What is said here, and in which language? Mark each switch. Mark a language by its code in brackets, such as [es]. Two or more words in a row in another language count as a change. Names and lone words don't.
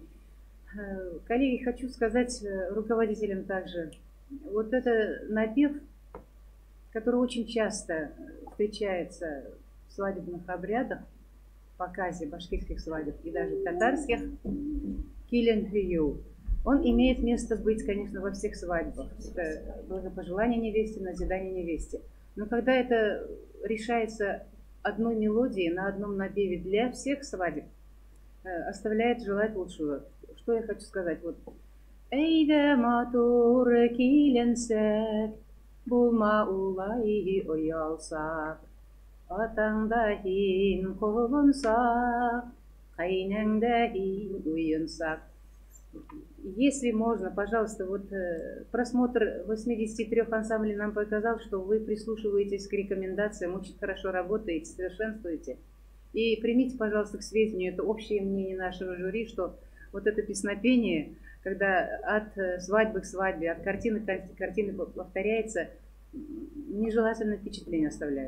[ru] Коллеги, хочу сказать руководителям также, вот это напев, который очень часто встречается в свадебных обрядах, в показе башкирских свадеб и даже татарских, «Килен хью», он имеет место быть, конечно, во всех свадьбах. Это благопожелание невесте, назидание невесте. Но когда это решается одной мелодией на одном напеве для всех свадеб, оставляет желать лучшего. Что я хочу сказать? Вот. [ba] Эйде матур киленсек, булма улай оялсак, атаңда хин колонсак, кайнаңда хин уйынсак. [ru] Если можно, пожалуйста, вот просмотр 83 ансамблей нам показал, что вы прислушиваетесь к рекомендациям, очень хорошо работаете, совершенствуете. И примите, пожалуйста, к сведению, это общее мнение нашего жюри, что вот это песнопение, когда от свадьбы к свадьбе, от картины к картине повторяется, нежелательное впечатление оставляет.